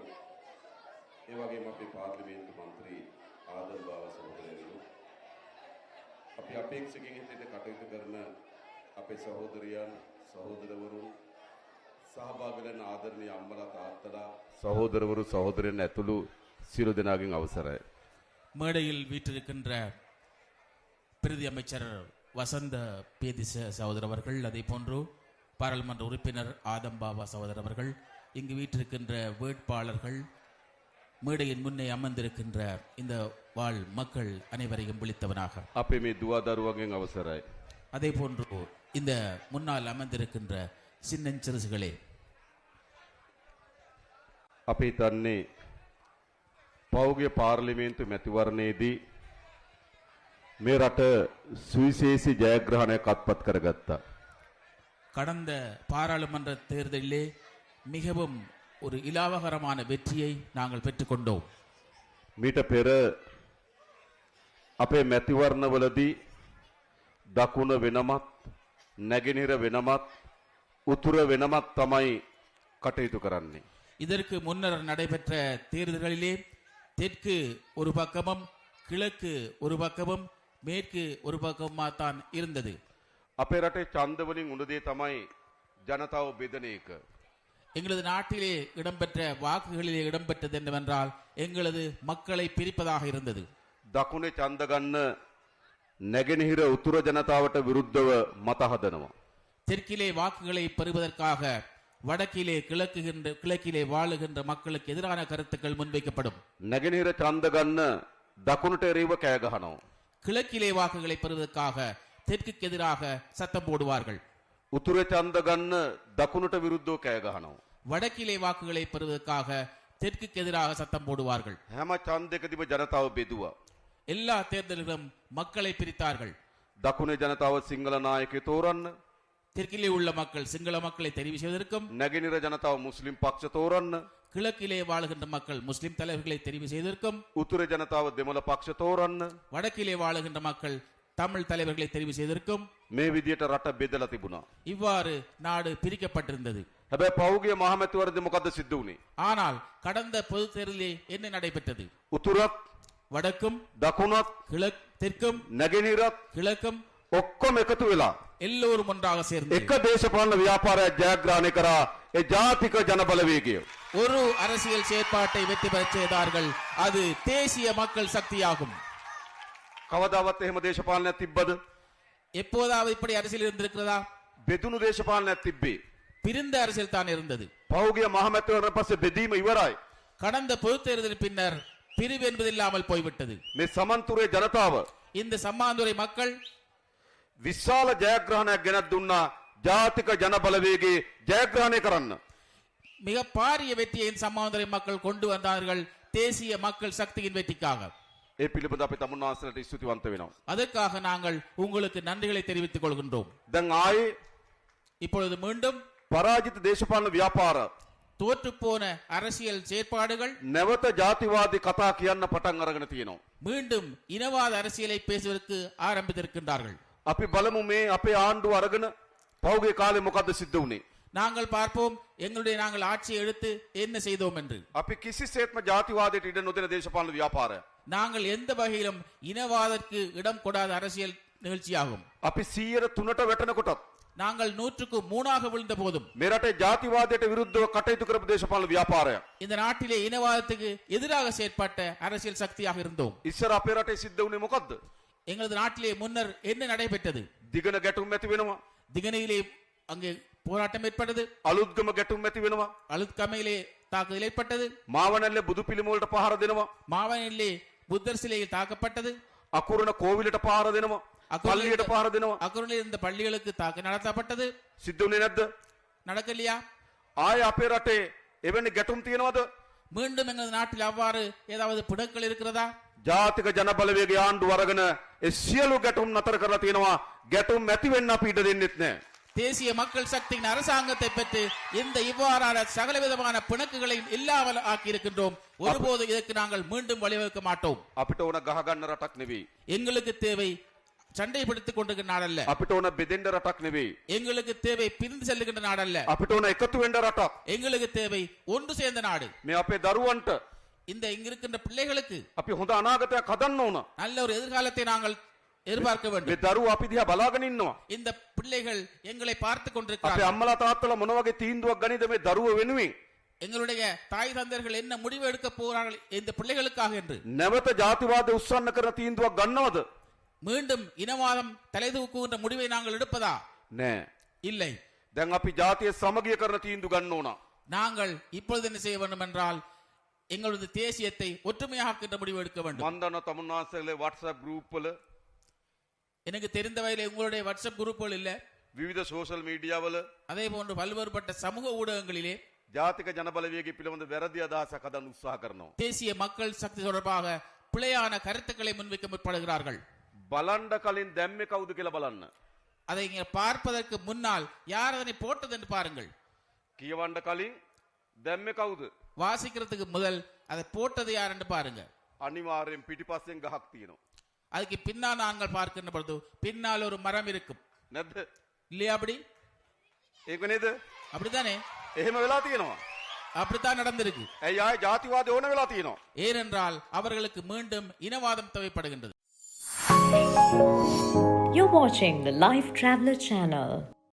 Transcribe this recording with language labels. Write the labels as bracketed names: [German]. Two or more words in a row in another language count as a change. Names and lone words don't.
[Sinhala] ඒ වගේම අපේ පාර්ලිමේන්තු මන්ත්‍රී ආදල් බාව සහෝදරයෝ අපි අපේක්ෂකයන් හිතේ කටයුතු කරන අපේ සහෝදරයන් සහෝදරවරුන් සහභාගී වෙන ආදරණීය අම්මලා තාත්තලා සහෝදරවරු සහෝදරයන් ඇතුළු සියලු දෙනාගෙන් අවසරයි. [Tamil] மேடையில் வீற்றிருக்கின்ற பிரதி அமைச்சர் வசந்த பேதிச சகோதரர் அவர்கள், அதே போன்று பாராளுமன்ற உறுப்பினர் ஆதம் பாபா சகோதரர் அவர்கள், இங்கு வீற்றிருக்கின்ற வேட்பாளர்கள், மேடையின் முன்னே அமர்ந்திருக்கின்ற இந்த வாழ் மக்கள் அனைவரையும் விழித்தவனாக [Sinhala] අපේ මේ දුවා දරුවන්ගෙන් අවසරයි. [Tamil] அதே போன்று இந்த முன்னால் அமர்ந்திருக்கின்ற சின்னஞ்சிறுசுகளே, [Sinhala] අපි හිතන්නේ පෞගේ පාර්ලිමේන්තු මැතිවරණයේදී මේ රට සුවිශේෂී ජයග්‍රහණයක් අත්පත් කරගත්තා. [Tamil] கடந்த பாராளுமன்ற தேர்தலிலே மிகவும் ஒரு இலாவகரமான வெற்றியை நாங்கள் பெற்றுக்கொண்டோம். [Sinhala] මීට පෙර අපේ මැතිවරණවලදී දකුණ වෙනමත් නැගෙනහිර වෙනමත් උතුර වෙනමත් තමයි කටයුතු කරන්නේ. [Tamil] இதற்கு முன்னர் நடைபெற்ற தேர்தல்களிலே தெற்கு ஒரு பக்கமும் கிழக்கு ஒரு பக்கமும் மேற்கு ஒரு பக்கமாக தான் இருந்தது. [Sinhala] අපේ රටේ ඡන්ද වලින් උණු දේ තමයි ජනතාව බෙදන එක. [Tamil] எங்களது நாட்டிலே இடம்பெற்ற வாக்குகளிலே இடம்பெற்றது என்னவென்றால் எங்களது மக்களை பிரிப்பதாக இருந்தது. [Sinhala] දකුණේ ඡන්ද ගන්න නැගෙනහිර උතුර ජනතාවට විරුද්ධව මත හදනවා. [Tamil] தெற்கிலே வாக்குகளை பெறுவதற்காக வடக்கிலே கிழக்கிலே வாழுகின்ற மக்களுக்கு எதிரான கருத்துக்கள் முன்வைக்கப்படும். [Sinhala] නැගෙනහිර ඡන්ද ගන්න දකුණට එරෙහිව කෑ ගහනවා. [Tamil] கிழக்கிலே வாக்குகளை பெறுவதற்காக தெற்குக்கு எதிராக சத்தம் போடுவார்கள். [Sinhala] උතුරේ ඡන්ද ගන්න දකුණට විරුද්ධව කෑ ගහනවා. [Tamil] வடக்கிலே வாக்குகளை பெறுவதற்காக தெற்குக்கு எதிராக சத்தம் போடுவார்கள். [Sinhala] හැම ඡන්දයකදීම ජනතාව බෙදුවා. [Tamil] எல்லா தேர்தலிலும் மக்களை பிரித்தார்கள். [Sinhala] දකුණේ ජනතාව සිංහල නායකයෙ තෝරන්න, [Tamil] தெற்கிலே உள்ள மக்கள் சிங்கள மக்களை தெரிவு செய்வதற்கும், [Sinhala] නැගෙනහිර ජනතාව මුස්ලිම් පක්ෂ තෝරන්න, [Tamil] கிழக்கிலே வாழுகின்ற மக்கள் முஸ்லிம் தலைவர்களை தெரிவு செய்வதற்கும், [Sinhala] උතුරේ ජනතාව දෙමළ පක්ෂ තෝරන්න, [Tamil] வடக்கிலே வாழுகின்ற மக்கள் தமிழ் தலைவர்களை தெரிவு செய்வதற்கும் [Sinhala] මේ විදියට රට බෙදලා තිබුණා. [Tamil] இவ்வாறு நாடு பிரிக்கப்பட்டிருந்தது. [Sinhala] හැබැයි පෞගේ මහමැතිවරණදී මොකද්ද සිද්ධ වුනේ? [Tamil] ஆனால் கடந்த பொது தேர்தலிலே என்ன நடைபெற்றது? [Sinhala] උතුරත් [Tamil] வடக்கும் [Sinhala] දකුණත් [Tamil] தெற்கும் [Sinhala] නැගෙනහිරත් [Tamil] கிழக்கும் [Sinhala] ඔක්කොම එකතු වෙලා [Tamil] எல்லோரும் ஒன்றாக சேர்ந்து [Sinhala] එක දේශපාලන ව්‍යාපාරයක් ජයග්‍රහණය කරා. ඒ ජාතික ජනබලවේගය. [Tamil] ஒரு அரசியல் செயற்பாட்டை வெற்றி பெறச் செய்தார்கள். அது தேசிய மக்கள் சக்தியாகும். [Sinhala] කවදාවත් එහෙම දේශපාලනයක් තිබ්බද? [Tamil] எப்போதாவது இப்படி அரசியல் இருந்திருக்கிறதா? [Sinhala] බෙදුණු දේශපාලනයක් තිබ්බේ. [Tamil] பிரிந்த அரசியல் தான் இருந்தது. [Sinhala] පෞගේ මහමැතිවරණ පස්සේ බෙදීම ඉවරයි. [Tamil] கடந்த பொது தேர்தலின் பின்னர் பிரிவு என்பது இல்லாமல் போய்விட்டது. [Sinhala] මේ සමන්තුරේ ජනතාව [Tamil] இந்த சம்மாந்துறை மக்கள் [Sinhala] විශාල ජයග්‍රහණයක් ගෙනත් දුන්නා ජාතික ජනබලවේගයේ ජයග්‍රහණය කරන්න. [Tamil] மிக பாரிய வெற்றியை சம்மாந்துறை மக்கள் கொண்டு வந்தார்கள் தேசிய மக்கள் சக்தியின் வெற்றிக்காக. [Sinhala] ඒ පිළිබඳ අපි තමුන්නාසලට ස්තුතිවන්ත වෙනවා. [Tamil] அதற்காக நாங்கள் உங்களுக்கு நன்றிகளை தெரிவித்துக் கொள்கின்றோம். [Sinhala] දැන් ආයේ [Tamil] இப்பொழுது மீண்டும் [Sinhala] පරාජිත දේශපාලන ව්‍යාපාර [Tamil] தோற்றுப்போன அரசியல் செயற்பாடுகள் [Sinhala] නැවත ජාතිවාදී කතා කියන්න පටන් අරගෙන තියෙනවා. [Tamil] மீண்டும் இனவாத அரசியலை பேசுவதற்கு ஆரம்பித்திருக்கின்றார்கள். [Sinhala] අපි බලමු මේ අපේ ආණ්ඩුව අරගෙන පෞගේ කාලේ මොකද්ද සිද්ධ වුනේ? [Tamil] நாங்கள் பார்ப்போம் நாங்கள் ஆட்சியை எடுத்து என்ன செய்தோம் என்று. [Sinhala] අපි කිසිසේත්ම ජාතිවාදයට ඉඩ නොදෙන දේශපාලන ව්‍යාපාරය. [Tamil] நாங்கள் எந்த வகையிலும் இனவாதத்திற்கு இடம் கொடாத அரசியல் நிகழ்ச்சியாகும். [Sinhala] අපි 103ට වැටෙනකොටත් [Tamil] நாங்கள் 103ஆக விழுந்த போதும் [Sinhala] මේ රටේ ජාතිවාදයට විරුද්ධව කටයුතු කරපු දේශපාලන ව්‍යාපාරය. [Tamil] இந்த நாட்டிலே இனவாதத்துக்கு எதிராக செயற்பட்ட அரசியல் சக்தியாக இருந்தோம். [Sinhala] ඉස්සර අපේ රටේ සිද්ධ වුනේ මොකද්ද? [Tamil] எங்களது நாட்டிலே முன்னர் என்ன நடைபெற்றது? [Sinhala] දිගන ගැටුම් ඇති වෙනවා. [Tamil] திகனையிலே அங்கே போராட்டம் ஏற்பட்டது. [Sinhala] අලුත්ගම ගැටුම් ඇති වෙනවා. [Tamil] அழுத்கமையிலே தாக்குதல் ஏற்பட்டது. [Sinhala] මාවනැල්ලේ බුදු පිළිම වලට පහර දෙනවා. [Tamil] மாவனிலே புத்தர் சிலையில் தாக்கப்பட்டது. [Sinhala] අකුරණ කෝවිලට පහර දෙනවා. පල්ලියට පහර දෙනවා. [Tamil] அக்குரலில் இருந்த பள்ளிகளுக்கு தாக்கு நடத்தப்பட்டது. [Sinhala] සිද්ධ වුණේ නැද්ද? [Tamil] நடக்கலையா? [Sinhala] ආයේ අපේ රටේ එවැනි ගැටුම් තියෙනවද? [Tamil] மீண்டும் எங்கள் நாட்டில் அவ்வாறு ஏதாவது பிணக்கள் இருக்கிறதா? [Sinhala] ජාතික ජනබලවේග ආණ්ඩුව අරගෙන ඒ සියලු ගැටුම් නතර කරලා තියෙනවා. ගැටුම් ඇති වෙන්න අපි ඉඩ දෙන්නෙත් නැහැ. [Tamil] தேசிய மக்கள் சக்தியின் அரசாங்கத்தை பெற்று இந்த இவ்வாறான சகலவிதமான பிணக்குகளையும் இல்லாமல் ஆக்கி இருக்கின்றோம். ஒருபோது இதற்கு நாங்கள் மீண்டும் வழிவகுக்க மாட்டோம். [Sinhala] අපිට ඕන ගහ ගන්න රටක් නෙවෙයි. [Tamil] எங்களுக்கு தேவை சண்டை பிடித்துக் கொண்டிருக்கிற நாடல்ல. [Sinhala] අපිට ඕන බෙදෙන්න රටක් නෙවෙයි. [Tamil] எங்களுக்கு தேவை பிரிந்து செல்லுகின்ற நாடல்ல. [Sinhala] අපිට ඕන එකතු වෙන්න රටක්. [Tamil] எங்களுக்கு தேவை ஒன்று சேர்ந்த நாடு. [Sinhala] මේ අපේ දරුවන්ට [Tamil] இந்த இங்க இருக்கின்ற பிள்ளைகளுக்கு [Sinhala] අපි හොඳ අනාගතයක් හදන්න ඕන. [Tamil] நல்ல ஒரு எதிர்காலத்தை நாங்கள் எதிர்பார்க்க [Sinhala] මේ [Tamil] வேண்டும். [Sinhala] දරුවෝ අපි දිහා බලාගෙන ඉන්නවා. [Tamil] இந்த பிள்ளைகள் எங்களை பார்த்து [Sinhala] අපේ [Tamil] கொண்டிருக்கிறார்கள். [Sinhala] අම්මලා තාත්තලා මොන වගේ තීන්දුවක් ගනිද මේ දරුවෝ වෙනුවෙන්? [Tamil] எங்களுடைய தாய் தந்தையர்கள் என்ன முடிவு எடுக்க போறார்கள் இந்த பிள்ளைகளுக்காக என்று. [Sinhala] නැවත ජාතිවාදය උස්සන්න කරන තීන්දුවක් ගන්නවද? [Tamil] மீண்டும் இனவாதம் தலை தூக்குகின்ற முடிவை நாங்கள் எடுப்பதா? [Sinhala] නෑ. [Tamil] இல்லை. [Sinhala] දැන් අපි ජාතිය සමගිය කරන තීන්දුව ගන්න ඕන. [Tamil] நாங்கள் இப்பொழுது என்ன செய்ய வேண்டும் என்றால் எங்களது தேசியத்தை ஒற்றுமையாக்குகின்ற முடிவு எடுக்க வேண்டும். [Sinhala] මන් දන්නවා තමුන්නාන්සේගේ WhatsApp group වල [Tamil] எனக்கு தெரிந்த வகையில் உங்களுடைய வாட்ஸ்அப் குரூப்புகள் இல்ல. [Sinhala] විවිධ [English] social media [Sinhala] වල [Tamil] அதே போன்று பல்வேறுபட்ட சமூக ஊடகங்களிலே [Sinhala] ජාතික ජනබලවේගය පිළිබඳ වැරදි අදහසක් හදන්න උත්සාහ කරනවා. [Tamil] தேசிய மக்கள் சக்தி தொடர்பாக பிழையான கருத்துக்களை முன்வைக்க முற்படுகிறார்கள். [Sinhala] බලන්න කලින් දැම්මේ කවුද කියලා බලන්න. [Tamil] அதை இங்க பார்ப்பதற்கு முன்னால் யார் அதனை போட்டது என்று பாருங்கள். [Sinhala] කියවන්න කලින් දැම්මේ කවුද? [Tamil] வாசிக்கிறதுக்கு முதல் அதை போட்டது யார் என்று பாருங்க. [Sinhala] අනිවාර්යෙන් පිටිපස්සෙන් ගහක් තියෙනවා. [Tamil] அதுக்கு பின்னால் நாங்கள் பார்க்கின்ற பொழுது பின்னால் ஒரு மரம் இருக்கும். [Sinhala] නැද්ද? [Tamil] இல்லையா? அப்படி [Sinhala] ඒක නේද? [Tamil] அப்படித்தானே? [Sinhala] එහෙම වෙලා තියෙනවා. [Tamil] அப்படித்தான் நடந்திருக்கு. [Sinhala] ඇයි ආයේ ජාතිවාදය ඕන වෙලා තියෙනවා. [Tamil] ஏனென்றால் அவர்களுக்கு மீண்டும் இனவாதம் தேவைப்படுகின்றது. [English] You're watching the Life Traveler channel.